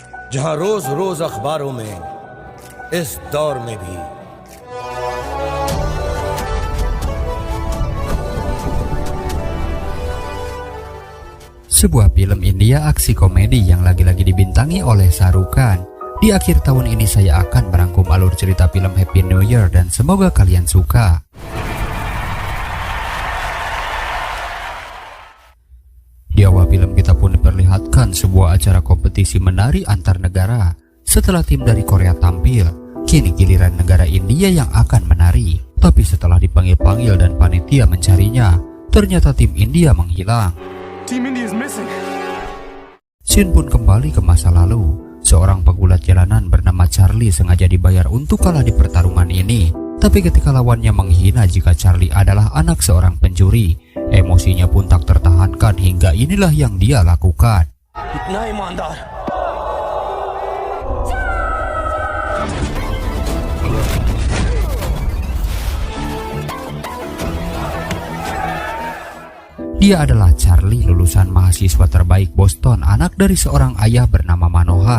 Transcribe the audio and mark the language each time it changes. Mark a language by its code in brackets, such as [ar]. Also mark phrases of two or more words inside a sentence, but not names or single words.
[hi] जहां रोज रोज अखबारों में इस दौर में भी [id] sebuah film India aksi komedi yang lagi-lagi dibintangi oleh Shah Rukh Khan. Di akhir tahun ini saya akan merangkum alur cerita film Happy New Year dan semoga kalian suka. Di awal film kita pun diperlihatkan sebuah acara kompetisi menari antar negara. Setelah tim dari Korea tampil, kini giliran negara India yang akan menari. Tapi setelah dipanggil-panggil dan panitia mencarinya, ternyata tim India menghilang. [en] Team India is missing. [id] Scene pun kembali ke masa lalu. Seorang pegulat jalanan bernama Charlie sengaja dibayar untuk kalah di pertarungan ini. Tapi ketika lawannya menghina jika Charlie adalah anak seorang pencuri, emosinya pun tak tertahankan hingga inilah yang dia lakukan. [hi] इतना ईमानदार [id] Dia adalah Charlie, lulusan mahasiswa terbaik Boston, anak dari seorang ayah bernama Manohar.